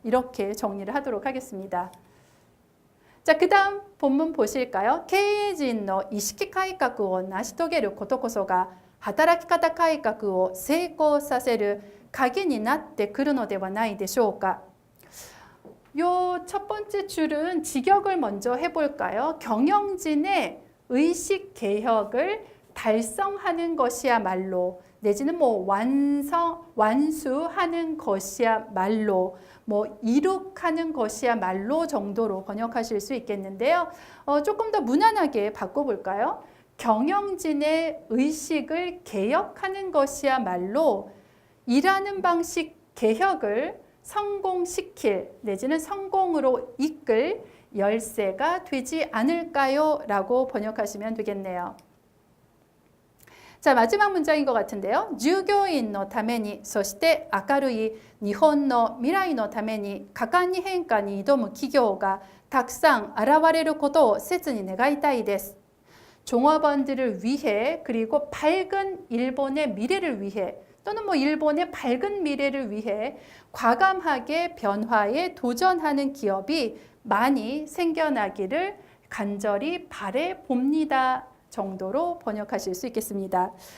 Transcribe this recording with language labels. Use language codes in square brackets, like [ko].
[ko] 이렇게 정리를 하도록 하겠습니다. 자, 그 다음 본문 보실까요? [ja] 経営陣の意識改革を成し遂げることこそが働き方改革を成功させる鍵になってくるのではないでしょうか. [ko] 요 첫 번째 줄은 직역을 먼저 해볼까요? 경영진의 의식 개혁을 달성하는 것이야말로 내지는 뭐 완수하는 것이야말로 뭐 이룩하는 것이야말로 정도로 번역하실 수 있겠는데요. 조금 더 무난하게 바꿔볼까요? 경영진의 의식을 개혁하는 것이야말로 일하는 방식 개혁을 성공시킬 내지는 성공으로 이끌 열쇠가 되지 않을까요? 라고 번역하시면 되겠네요. 자, 마지막 문장인 것 같은데요. [ja] 従業員のためにそして明るい日本の未来のために果敢に変化に挑む企業がたくさん現れることを切に願いたいです. [ko] 종업원들을 위해 그리고 밝은 일본의 미래를 위해 또는 뭐 일본의 밝은 미래를 위해 과감하게 변화에 도전하는 기업이 많이 생겨나기를 간절히 바래 봅니다 정도로 번역하실 수 있겠습니다.